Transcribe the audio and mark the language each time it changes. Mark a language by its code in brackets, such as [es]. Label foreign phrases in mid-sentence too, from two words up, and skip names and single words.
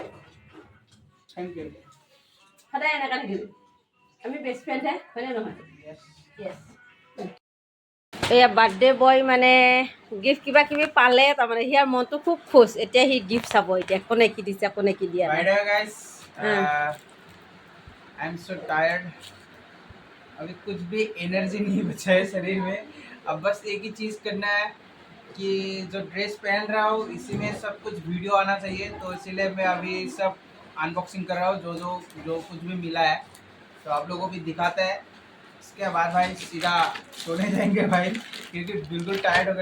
[en] thank you [as] সদায় এনেকুৱা থাকিবি আমি বেষ্ট ফ্ৰেণ্ডহে হয়নে নহয় য়েছ এয়া [en] birthday boy [as] মানে গিফ্ট কিবা কিবি পালে তাৰমানে সিয়াৰ মনটো খুব খুচ এতিয়া সি গিফ্ট চাব এতিয়া কোনে কি দিছে কোনে কি দিয়া নাই। [hi] गाइस [en] I am so tired [hi] अभी कुछ भी एनर्जी नहीं बचा है शरीर में अब बस एक ही चीज़ करना है कि जो ड्रेस पहन रहा हूँ इसी में सब कुछ वीडियो आना चाहिए तो इसीलिए मैं अभी सब अनबॉक्सिंग कर रहा हूँ जो कुछ भी मिला है तो आप लोगों को भी दिखाते हैं इसके बाद भाई सीधा सोने जाएंगे भाई क्योंकि बिल्कुल टायर्ड हो